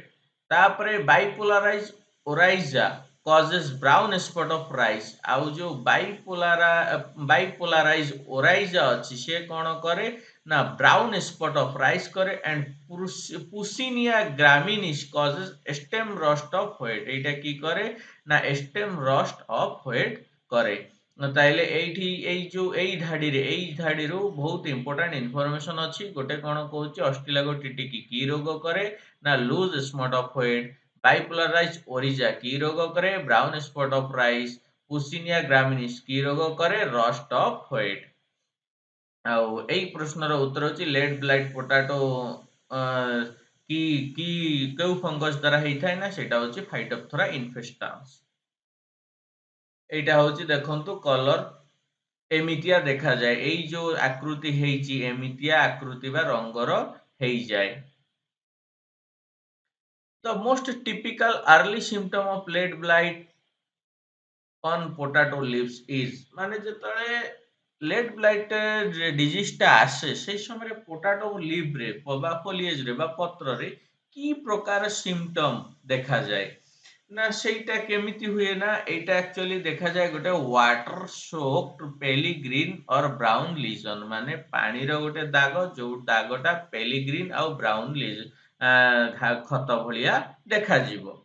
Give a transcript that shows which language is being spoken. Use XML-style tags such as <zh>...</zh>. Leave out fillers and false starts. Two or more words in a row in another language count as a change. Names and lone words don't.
<en>ତାପରେ ବାଇପୋଲାରାଇଜ ଓରାଇଜା, causes brown spot of rice.</en> <or>ଆଉ ଯୋଉ ବାଇପୋଲାରାଇଜ ଓରାଇଜା ଅଛି, ସେ କ'ଣ କରେ?</or> <en>ନା brown spot of rice କରେ। and Puccinia graminis causes stem rust of wheat.</en> <bn>এইটা কি করে? না</bn> <en>stem rust of wheat</en> <bn>করে।</bn> <or>ତାହେଲେ ଏଇଠି ଏଇ ଧାଡ଼ିରୁ ବହୁତ</or> <en>important information</en> <or>ଅଛି। ଗୋଟେ କ'ଣ କହୁଛି? ଅଷ୍ଟିଲାଗୋଟିଟିକି କି ରୋଗ କରେ? ନା</or> <en>loose spot of wheat. ବାଇପୋଲାରାଇଜ ଓରିଜା</en> <or>କି ରୋଗ କରେ?</or> <en>brown spot of rice.</en> <or>ପୁସିନିଆ ଗ୍ରାମିନିସ୍ କି ରୋଗ କରେ?</or> <en>rust of wheat.</en> <or>ଆଉ ଏଇ ପ୍ରଶ୍ନର ଉତ୍ତର ହେଉଛି</or> <en>late blight potato</en> <or>କି କି କେଉଁ ଫଙ୍ଗସ୍ ଦ୍ୱାରା ହେଇଥାଏ? ନା ସେଇଟା ହେଉଛି ଫାଇଟୋପ୍ଥୋରା ଇନଫେଷ୍ଟାନ୍ସ। এইটা ହେଉଛି ଦେଖନ୍ତୁ କଲର ଏମିତିଆ ଦେଖାଯାଏ। ଏଇ ଯୋଉ ଆକୃତି ହେଇଛି, ଏମିତିଆ ଆକୃତି ବା ରଙ୍ଗର ହେଇଯାଏ।</or> <en>The most typical early symptom of late blight on potato leaves is,</en> <or>ମାନେ ଯେତେବେଳେ</or> <en>late blight</en> <or>ଡିଜିଜଟା ଆସେ, ସେଇ ସମୟରେ ପୋଟାଟୋ ଲିଭ୍ରେ ବା ଫୋଲିଏଜରେ ବା ପତ୍ରରେ କି ପ୍ରକାର ସିମ୍ପଟମ୍ ଦେଖାଯାଏ? ନା ସେଇଟା କେମିତି ହୁଏ? ନା ଏଇଟା ଆକ୍ଚୁଆଲି ଦେଖାଯାଏ ଗୋଟେ</or> <en>water soaked pale green or brown lesion,</en> <or>ମାନେ ପାଣିର ଗୋଟେ ଦାଗ, ଯୋଉ ଦାଗଟା ପେଲିଗ୍ରିନ୍ ଆଉ ବ୍ରାଉନ୍ ଖତ ଭଳିଆ ଦେଖାଯିବ।</or>